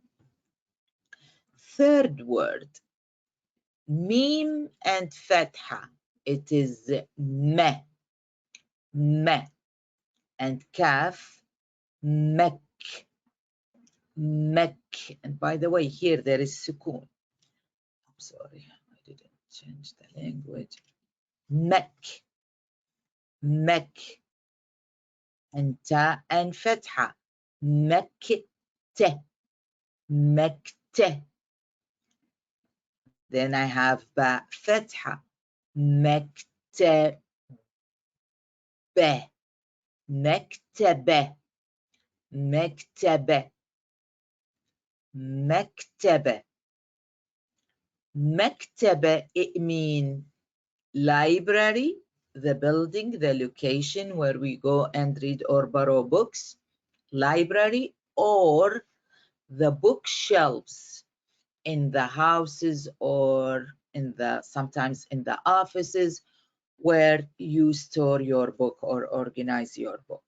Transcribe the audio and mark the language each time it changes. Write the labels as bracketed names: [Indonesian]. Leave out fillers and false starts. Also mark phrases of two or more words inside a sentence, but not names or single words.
[English] Third word, mim and fatha, it is me, me, and kaf, [Arabic] mek, mek. [English] And by the way, here there is sukun. I'm sorry, I didn't change the language. Mek, mek, and ta and fatha, [Arabic] mekte, mekte. [English] Then I have ba fatha, [Arabic] mektebe, mektebe, mektebe, mektebe. Mektebe, [English] it means library, the building, the location where we go and read or borrow books, library, or the bookshelves in the houses or in the sometimes in the offices where you store your book or organize your book.